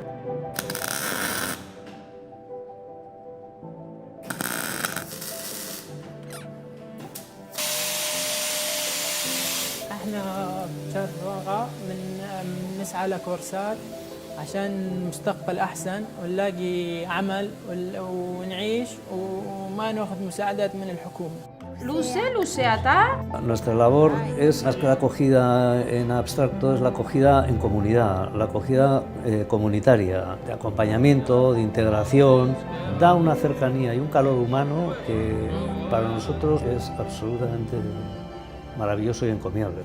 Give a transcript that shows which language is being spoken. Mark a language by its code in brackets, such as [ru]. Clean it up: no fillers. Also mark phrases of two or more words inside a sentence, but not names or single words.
[ar] احنا بشاركواغا بنسعى لكورسات عشان مستقبل أحسن ونلاقي عمل ونعيش وما ناخذ مساعدات من الحكومة. [es] Nuestra labor es más que la acogida en abstracto, es la acogida en comunidad, la acogida comunitaria, de acompañamiento, de integración, da una cercanía y un calor humano que para nosotros es absolutamente maravilloso y encomiable.